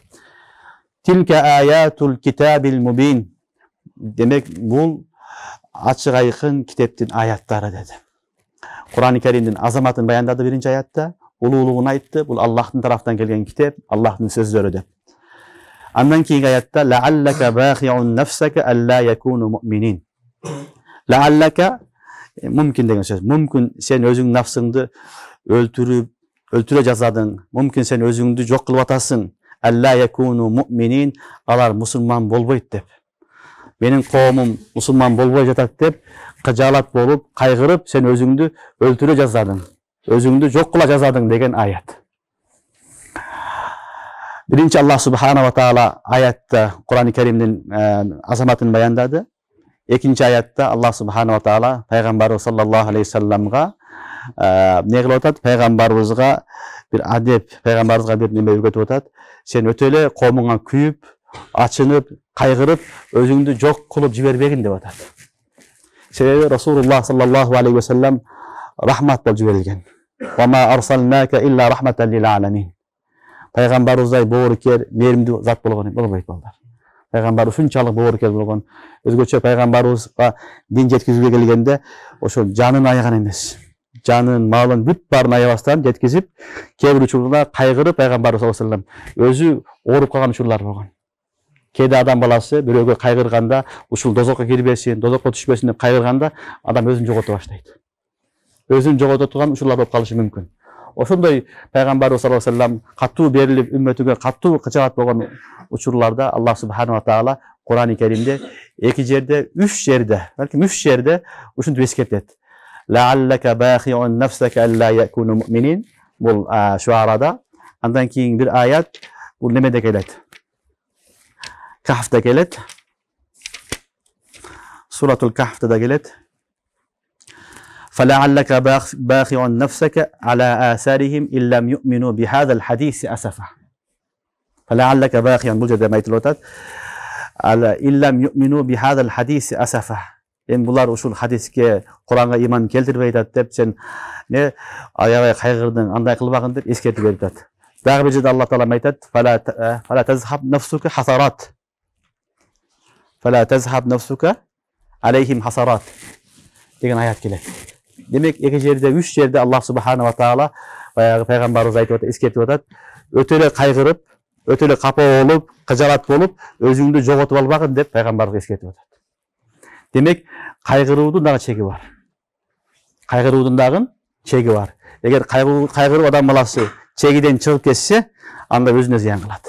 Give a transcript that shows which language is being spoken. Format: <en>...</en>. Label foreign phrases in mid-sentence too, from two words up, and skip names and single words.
<ar>تلك آيات الكتاب المبين.</ar> <ky>Демек бул ачык айкын китептин аяттары деди. Кур'ан-ы Керимдин азаматын баяндады биринчи аятта, улуулугун айтты. Бул Аллахтын тарафтан келген китеп, Аллахтын сөздөрү деп. Андан кийинки аятта</ky> <ar>لعلك باخع نفسك ألا يكونوا مؤمنين.</ar> <ky>Лааллака мүмкүн деген сөз. Мүмкүн сен өзүң нафсыңды өлтүрө жазадың. Мүмкүн сен өзүңдү жок кылып атасың.</ky> <ar>ألا يكونوا مؤمنين,</ar> <ky>алар мусулман болбойт деп. Менин коомум мусулман болбой жатат деп кыжаалат болуп, кайгырып, сен өзүңдү өлтүрө жазадың. Өзүңдү жок кыла жазадың деген аят. Биринчи Аллах</ky> <ar>سبحانه وتعالى</ar> <ky>аятта Кур'ан-ы Керимдин азаматын баяндады. Экинчи аятта Аллах</ky> <ar>سبحانه وتعالى</ar> <ky>пайгамбарыбыз</ky> <ar>صلى الله عليه وسلم</ar> <ky>не кылып атат? Пайгамбарыбызга бир адеп, пайгамбарыбызга бир неме үйрөтүп атат. Сен өтө эле коомуңа күйүп, ачынып, кайгырып, өзүңдү жок кылып жибербегин деп атат. Себеби Расулуллах</ky> <ar>صلى الله عليه وسلم</ar> <ky>рахмат болуп жиберилген.</ky> <ar>وما أرسلناك إلا رحمة للعالمين.</ar> <ky>Пайгамбарыбыздай боорукер, мээримдүү зат болгон болбойт балдар. Пайгамбар ушунчалык боорукер болгон. Өзгөчө пайгамбарыбызга дин жеткизүүгө келгенде ошо жанын аяган эмес. Жанын, малын бүт баарын аябастан жеткизип, кээ бир учурда кайгырып пайгамбарыбыз</ky> <ar>صلى الله عليه وسلم</ar> <ky>өзү ооруп калган учурлар болгон. Кээде адам баласы бирөөгө кайгырганда, ушул дозокко кирбесин, дозокко түшпөсүн деп кайгырганда, адам өзүн жогото баштайт. Өзүн жогото турган учурлар болуп калышы мүмкүн. Ошондой пайгамбарыбыз</ky> <ar>صلى الله عليه وسلم</ar> <ky>катуу берилип, үммөтүгө катуу кычаат болгон учурларда Аллах</ky> <ar>سبحانه وتعالى</ar> <ky>Кур'ан-ы Керимде эки жерде, үч жерде, балким үч жерде ушинтип эскертет.</ky> <ar>لعلك باخع نفسك ألا يكونوا مؤمنين.</ar> <ky>Бул Шуарада. Андан кийин бир аят бул немеде келет? Кахфта келет. Суратул Кахфта да келет.</ky> <ar>فلعلك باخع نفسك على آثارهم إن لم يؤمنوا بهذا الحديث أسفا. فلعلك باخع</ar> <ky>бул жерде айтылып</ky> <ar>على إن لم يؤمنوا بهذا الحديث أسفا.</ar> <ky>Булар ушул хадиске, Куранга иман келтирбей атат деп сен не аябай кайгырдың, андай кылбагын деп эскертип берип атат. Дагы бир жерде Аллах таала айтат:</ky> <ar>"فلا تذهب نفسك حسرات." فلا تذهب نفسك عليهم حسرات</ar> <ky>деген аят келет. Демек эки жерде, үч жерде Аллах</ky> <ar>سبحانه وتعالى</ar> <ky>баягы пайгамбарыбыз айтып атат, эскертип атат. Өтө эле кайгырып, өтө эле капа болуп, кыжаалат болуп, өзүңдү жоготуп албагын деп пайгамбарыбыз эскертип атат. Демек кайгыруудун дагы чеги бар. Кайгыруудун дагы чеги бар. Эгер кайгырып адам баласы чегиден чыгып кетсе, анда өзүнө зыян кылат.</ky>